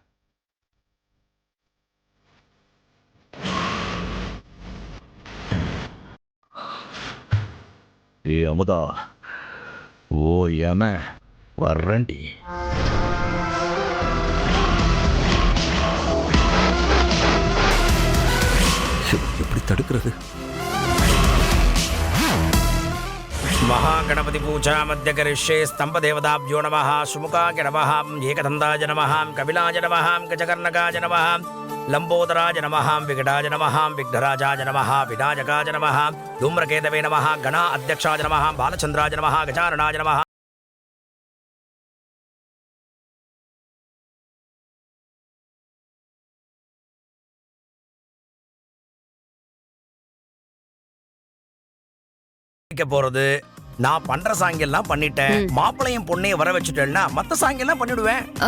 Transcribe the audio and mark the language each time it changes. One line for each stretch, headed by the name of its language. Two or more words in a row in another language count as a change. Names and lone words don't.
Tamil: ஏ அமுதா, ஓ ஏம வர்றண்டி. எப்படி தடுக்கிறது?
Sanskrit: महागणपति पूजा मध्य करिष्ये स्तंभ देवताभ्यो नमः सुमुखाय नमः एकदन्ताय नमः कपिलाय नमः गजकर्णकाय नमः लंबोदराय नमः विकटाय नमः विघ्नराजाय नमः विनायकाय नमः धूम्रकेतवे नमः गणा अध्यक्षाय नमः बालचंद्राय नमः गजाननाय नमः போறது.
Tamil: நான் பண்ற சாங்கியெல்லாம் பண்ணிட்டேன். மாப்பிளையும் பொண்ணையும் வர வச்சுட்டேன்னா மத்த சாங்கியெல்லாம் பண்ணிடுவேன்.